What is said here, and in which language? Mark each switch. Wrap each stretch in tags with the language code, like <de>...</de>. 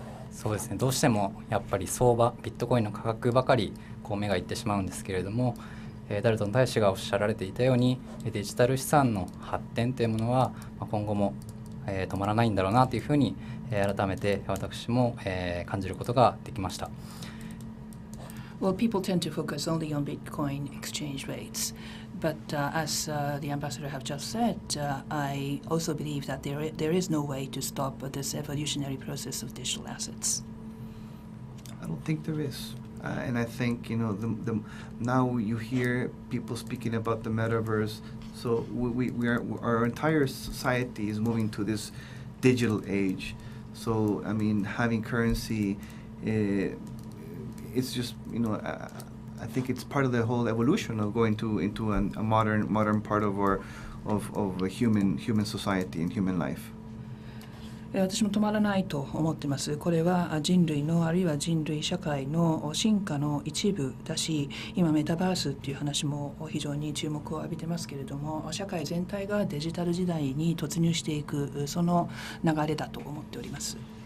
<ja>そうですね、どうしてもやっぱり相場、ビットコインの価格ばかり目がいってしまうんですけれども、ダルトン大使がおっしゃられていたようにデジタル資産の発展というものは今後も止まらないんだろうなというふうに改めて私も感じることができました。</ja> <en>Well, people tend to focus only on Bitcoin exchange rates, but as the ambassador have just said, I also believe that there is no way to stop this evolutionary process of digital assets. I don't think there is. And I think, now you hear people speaking about the metaverse. So our entire society is moving to this digital age. So I mean, having currency, it's just I think it's part of the whole evolution of going into a modern part of a human society and human life.</en> <ja>私も止まらないと思ってます。これは人類のあるいは人類社会の進化の一部だし、今メタバースっていう話も非常に注目を浴びてますけれども、社会全体がデジタル時代に突入していくその流れだと思っております。</ja>